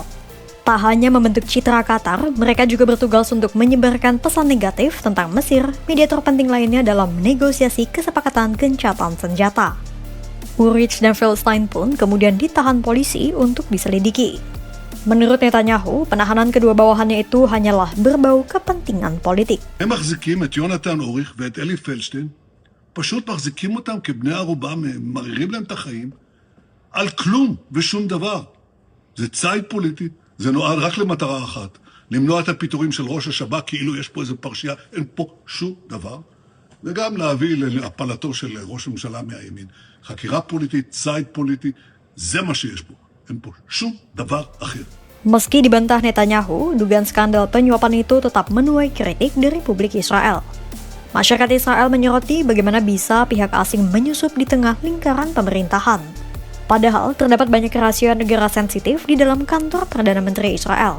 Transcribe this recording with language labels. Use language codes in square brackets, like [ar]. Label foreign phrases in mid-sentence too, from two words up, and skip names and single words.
[id] Tak hanya membentuk citra Qatar, mereka juga bertugas untuk menyebarkan pesan negatif tentang Mesir, mediator penting lainnya dalam negosiasi kesepakatan gencatan senjata. Urich dan Feinstein pun kemudian ditahan polisi untuk diselidiki. Menurut Netanyahu, penahanan kedua bawahannya itu hanyalah berbau kepentingan politik. [he] הם מחזיקים את יונתן אוריך ואת אלי פלדשטיין, פשוט מחזיקים אותם כבני ערובה, מרירים להם את החיים, על כלום ושום דבר. זה ציד פוליטי, זה נועד רק למטרה אחת, למנוע את הפיטורים של ראש השב"כ, כאילו יש פה איזו פרשייה, אין פה שום דבר, וגם להביא להפלתו של ראש הממשלה מהימין. חקירה פוליטית, ציד פוליטי, זה מה שיש פה. אין פה שום דבר אחר. [id] Meski dibantah Netanyahu, dugaan skandal penyuapan itu tetap menuai kritik dari publik Israel. Masyarakat Israel menyoroti bagaimana bisa pihak asing menyusup di tengah lingkaran pemerintahan. Padahal terdapat banyak rahasia negara sensitif di dalam kantor Perdana Menteri Israel.